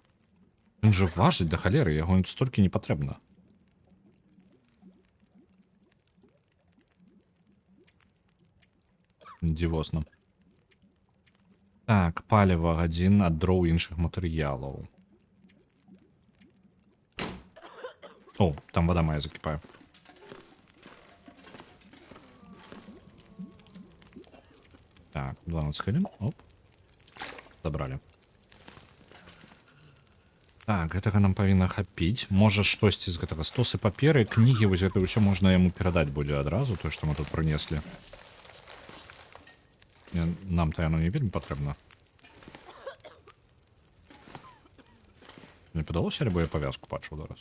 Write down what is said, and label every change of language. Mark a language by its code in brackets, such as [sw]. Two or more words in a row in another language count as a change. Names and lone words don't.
[be] Ён жа важыць да халеры, яго столькі не патрэбна. Дзівосна. Так, паліва, гадзін ад дроў іншых матэрыялаў. [uk] О, там вода моя закіпае. Так, 12 хвилин. Оп. Забрали. [be] Так, гэтага нам павінна хапіць. Можа штосьці з гэтага. Стосы паперы, кнігі, вось гэта ўсё можна яму перадаць будзе адразу, тое, што мы тут прынеслі. Нам-то яно не вельмі патрэбна. Не падалося, альбо я павязку бачыў зараз.